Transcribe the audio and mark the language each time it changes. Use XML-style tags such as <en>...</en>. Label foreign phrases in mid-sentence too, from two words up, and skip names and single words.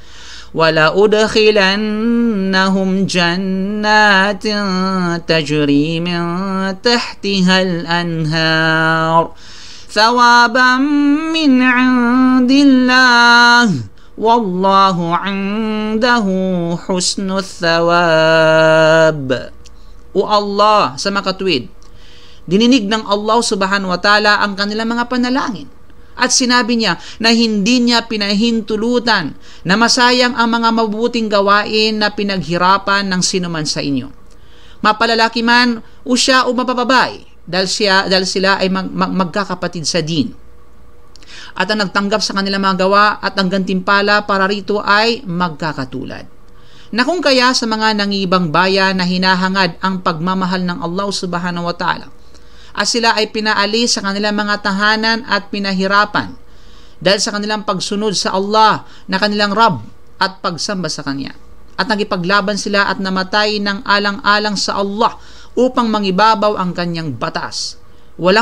<ar>وَلَأُدْخِلَنَّهُمْ جَنَّاتٍ تَجْرِي مِنْ تَحْتِهَا الْأَنْهَارُ ثَوَابًا مِنْ عِنْدِ اللَّهِ وَاللَّهُ عِنْدَهُ حُسْنُ الثَّوَابِ.</ar> <tl>O Allah, sa makatwid, dininig ng</tl> <ar>الله سبحانه وتعالى</ar> <tl>ang kanilang mga panalangin. At sinabi niya na hindi niya pinahintulutan na masayang ang mga mabubuting gawain na pinaghirapan ng sinuman sa inyo, mapalalaki man o siya o mapababae, dahil sila ay magkakapatid sa din. At ang nagtanggap sa kanilang mga gawa at ang gantimpala para rito ay magkakatulad. Na kung kaya sa mga nangibang bayan na hinahangad ang pagmamahal ng</tl> <ar>الله سبحانه وتعالى,</ar> <tl>at sila ay pinaalis sa kanilang mga tahanan at pinahirapan dahil sa kanilang pagsunod sa Allah na kanilang Rabb at pagsamba sa Kanya, at nagipaglaban sila at namatay ng alang-alang sa Allah upang mangibabaw ang Kanyang batas.</tl>